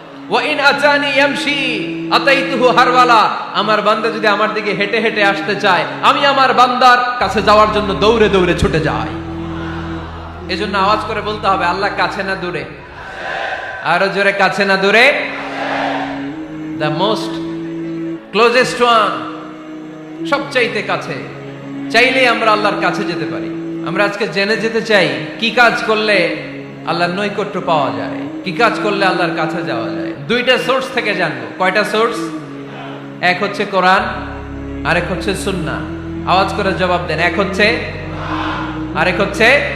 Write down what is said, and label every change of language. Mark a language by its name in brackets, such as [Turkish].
[Arabic] ওয়া ইন আতানি ইয়ামশি আতাইতুহু হারওয়ালা। [Bangla] আমার বান্দা যদি আমার দিকে হেঁটে হেঁটে আসতে চায়, আমি আমার বান্দার কাছে যাওয়ার জন্য দৌড়ে দৌড়ে ছুটে যাই। এজন্য আওয়াজ করে বলতে হবে, আল্লাহ কাছে না দূরে? আরো জোরে, কাছে না দূরে? [English] The most closest one, [Bangla] সবচাইতে কাছে। চাইলে আমরা আল্লাহর কাছে যেতে পারি। আমরা আজকে জেনে যেতে চাই কি কাজ করলে আল্লাহর নৈকট্য পাওয়া যায়, কি কাজ করলে আল্লাহর কাছে যাওয়া যায়। দুইটা সোর্স থেকে জানবো। কয়টা সোর্স? এক হচ্ছে কোরআন, আরেক হচ্ছে সুন্নাহ। আওয়াজ করে জবাব দেন, এক হচ্ছে, আরেক হচ্ছে।